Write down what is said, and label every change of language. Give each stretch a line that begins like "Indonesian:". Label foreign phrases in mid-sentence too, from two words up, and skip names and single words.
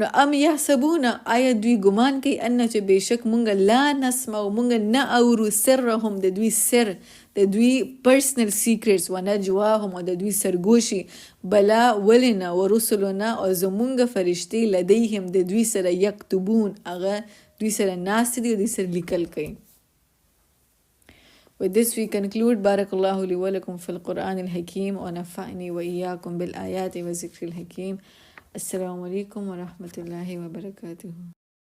Pashto: نو یحسبون آیا دوی ګمان کوي ان چې بېشک موږ
Arabic: لا نسمع
Pashto: او موږ نه اورو سرهم د دوی سر، د دوی
English: personal secrets
Arabic: و نجواهم
Pashto: او د دوی سرګوشي. بلا ولې نه. ورسلنا او زمونږ فرشتې لدیهم د دوی سره یکتبون هغه دوی سره ناست دي او دوی سره لیکل کوي.
English: With this we conclude.
Arabic: بارك الله لي ولكم في القرآن الحكيم ونفعني وإياكم بالآيات والذكر الحكيم. السلام عليكم ورحمة الله وبركاته.